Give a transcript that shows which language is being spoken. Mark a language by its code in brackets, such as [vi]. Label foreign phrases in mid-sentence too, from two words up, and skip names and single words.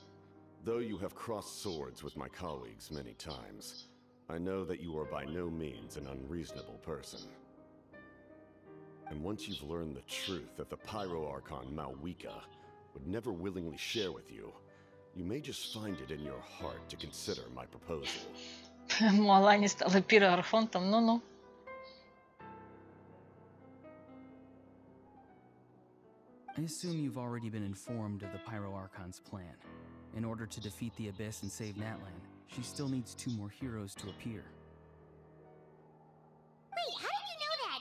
[en] Though you have crossed swords with my colleagues many times, I know that you are by no means an unreasonable person. And once you've learned the truth that the Pyro Archon Malwika would never willingly share with you, you may just find it in your heart to consider my proposal. [ru] Мала не стала пироархонтом, ну-ну. [en] I assume you've already been informed of the Pyro Archon's plan. In order to defeat the Abyss and save Natlan, she still needs 2 more heroes to appear. Wait, how did you know that?